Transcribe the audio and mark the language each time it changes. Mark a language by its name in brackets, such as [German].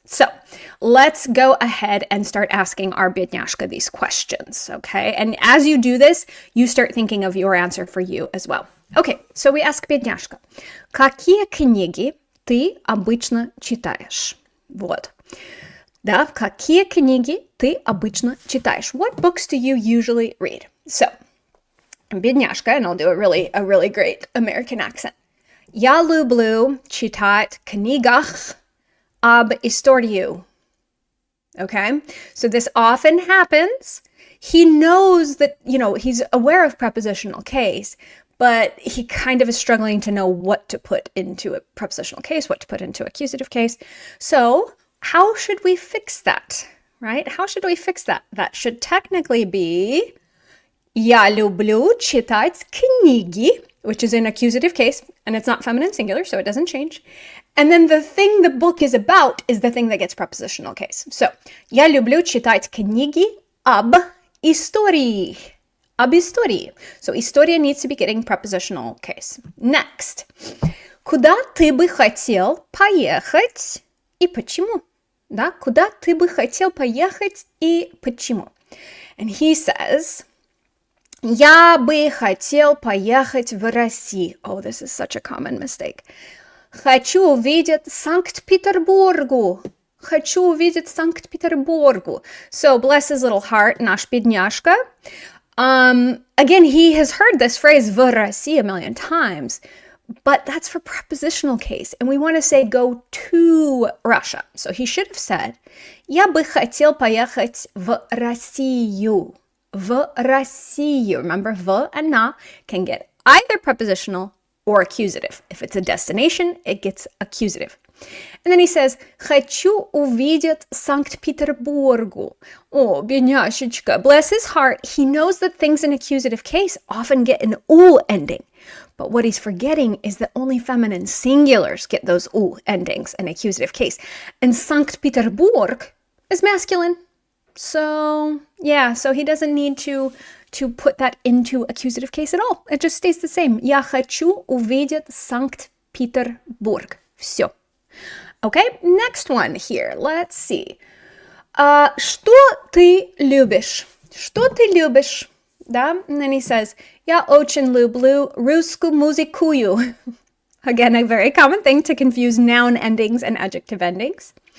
[English] So let's go ahead and start asking our Bidnyashka these questions, okay? And as you do this, you start thinking of your answer for you as well. Okay, so we ask Bidnyashka, [Russian] какие книги ты обычно читаешь? Вот. Да, какие книги ты обычно читаешь? [English] What books do you usually read? So, Bidnyashka, and I'll do a really great American accent. [Russian] Я люблю читать книгах об истории. [English] Okay, so this often happens. He knows that, he's aware of prepositional case, but he kind of is struggling to know what to put into a prepositional case, what to put into accusative case. So, how should we fix that, right? How should we fix that? That should technically be [Russian] Я люблю читать книги, [English] which is in accusative case, and it's not feminine singular, so it doesn't change. And then the thing the book is about is the thing that gets prepositional case. [Russian] So, Я люблю читать книги об истории. Об истории. [English] So, история needs to be getting prepositional case. Next. [Russian] Куда ты бы хотел поехать и почему? Да, куда ты бы хотел поехать и почему? [English] And he says, [Russian] Я бы хотел поехать в Россию. [English] Oh, this is such a common mistake. [Russian] Хочу увидеть Санкт-Петербургу. Хочу увидеть Санкт-Петербургу. [English] So, bless his little heart, [Russian] наш бедняжка. [English] Again, he has heard this phrase в России a million times, but that's for prepositional case, and we want to say go to Russia. So he should have said, [Russian] я бы хотел поехать в Россию. В Россию. [English] Remember, в and на can get either prepositional or accusative. If it's a destination, it gets accusative. And then he says, [Russian] хочу увидеть Санкт-Петербургу. [English] Oh, бедняшечка. Bless his heart. He knows that things in accusative case often get an ul ending. But what he's forgetting is that only feminine singulars get those ul endings in accusative case. And Sankt-Peterburg is masculine. So, yeah, so he doesn't need to put that into accusative case at all. It just stays the same. [Russian] Я хочу увидеть Санкт-Петербург. [English] Все. Okay, next one here. Let's see. [Russian] Что ты любишь? Что ты любишь? Да? [English] And then he says, [Russian] я очень люблю русскую музыку. [English] Again, a very common thing to confuse noun endings and adjective endings.